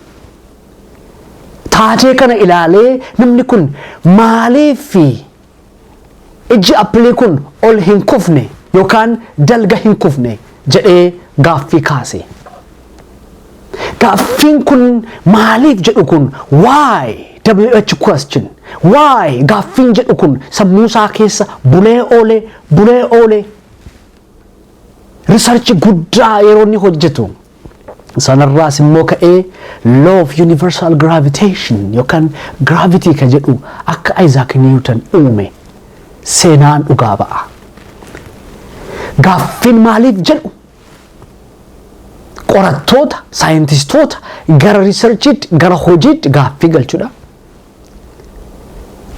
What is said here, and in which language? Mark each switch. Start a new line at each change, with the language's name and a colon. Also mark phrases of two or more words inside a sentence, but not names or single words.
Oromo: Taatee kana ilaalee namni kun maaliif ijji appilii kun ol hin kufne yookaan dalga hin kufne jedhee gaaffii kaase. Gaaffiin kun maaliif jedhu kun
English: why WH question,
Oromo: why gaaffiin jedhu kun sammuu isaa keessa bulee oole research guddaa yeroo inni hojjetu. Sanarraas immoo ka'ee
English: law of universal gravitation
Oromo: yookaan gravity ka jedhu akka Isaac Newton uume seenaan dhugaa ba'a. Gaaffiin maaliif jedhu qorattoota, saayintistoota gara researchiitti, gara hojiitti gaaffii galchuudha.